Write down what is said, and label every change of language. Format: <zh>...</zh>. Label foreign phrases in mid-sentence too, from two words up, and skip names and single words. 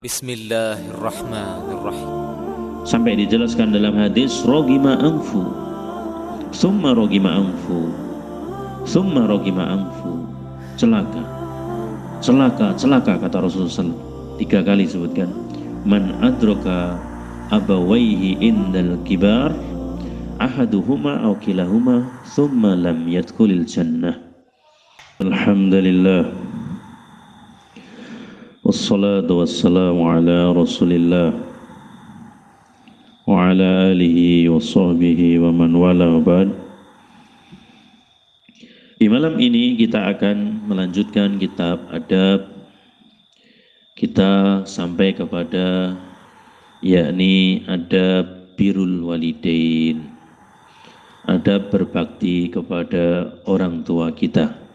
<ar>Bismillahirrahmanirrahim.</ar> <id>Sampai dijelaskan dalam hadis</id> <ar>رغم أنفه، ثم رغم أنفه، ثم رغم أنفه,</ar> <id>celaka, celaka, celaka kata Rasulullah SAW. 3 kali sebutkan.</id> <ar>من أدرك أبويه عند الكبر، أحدهما أو كليهما، ثم لم يدخل الجنة. الحمد لله، والصلاة والسلام على رسول الله وعلى آله وصحبه ومن والاه وبعد.</ar> <id>Di malam ini kita akan melanjutkan kitab adab. Kita sampai kepada yakni adab</id> <ar>بر الوالدين,</ar> <id>adab berbakti kepada orang tua kita.</id>